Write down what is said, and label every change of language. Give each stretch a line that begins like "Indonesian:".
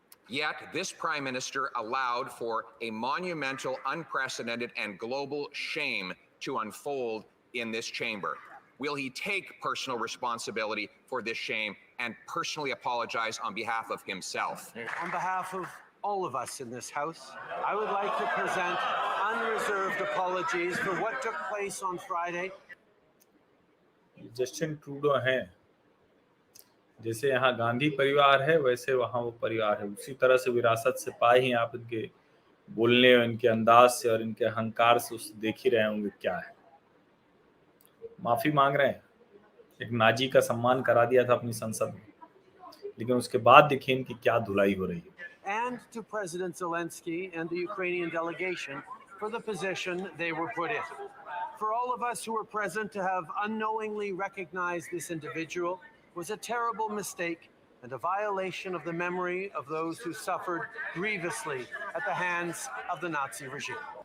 English: Yet this Prime Minister allowed for a monumental, unprecedented, and global shame to unfold in this chamber. Will he take personal responsibility for this shame and personally apologize on behalf of himself? On behalf of all of us in this House, I would like to present unreserved apologies for what took place on Friday.
Hindi: Justin Trudeau हैं, जैसे यहाँ गांधी परिवार है वैसे वहाँ वो परिवार है, उसी तरह से विरासत से पाए ही आप इनके बोलने और इनके अंदाज से और इनके अहंकार से उस देख ही रहे होंगे क्या है। माफी मांग रहे हैं, एक नाजी का सम्मान करा दिया था अपनी संसद में, लेकिन उसके बाद देखिए इनकी क्या धुलाई हो रही है।
English: And to President Zelensky and the Ukrainian delegation for the position they were put in. For all of us who were present, to have unknowingly recognized this individual was a terrible mistake and a violation of the memory of those who suffered grievously at the hands of the Nazi regime.